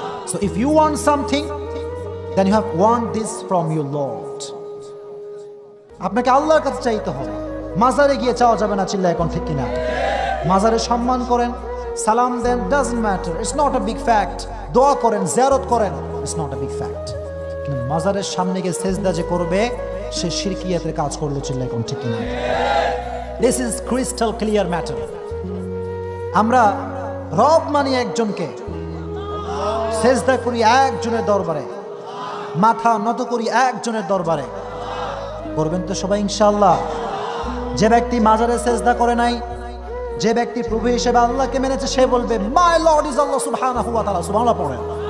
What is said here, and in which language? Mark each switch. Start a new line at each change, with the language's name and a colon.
English: So if you want something, then you have want this from your Lord.
Bangla: আপনাকে আল্লাহর কাছে চাইতে হবে, মাজারে গিয়ে চাওয়া যাবে না, চিল্লায় এখন ঠিক কিনা? মাজারে সম্মান করেন, সালাম দেন,
English: doesn't matter, it's not a big fact.
Bangla: দোয়া করেন, জিয়ারত করেন,
English: it's not a big fact.
Bangla: কিন্তু মাজারের সামনে গিয়ে সেজদা যে করবে সে শিরকিয়াতের কাজ করলো, চিল্লায় এখন ঠিক কিনা?
English: This is crystal clear matter.
Bangla: আমরা রব মানি একজনকে, সেজদা করি একজনের দরবারে, মাথা নত করি একজনের দরবারে। করবেন তো সবাই ইনশাআল্লাহ? যে ব্যক্তি মাজারে সেজদা করে নাই, যে ব্যক্তি প্রভু হিসেবে আল্লাহকে মেনেছে, সে বলবে
English: my lord is Allah
Bangla: সুবহানাহু ওয়া তাআলা। সুবহানাল্লাহ পড়েন।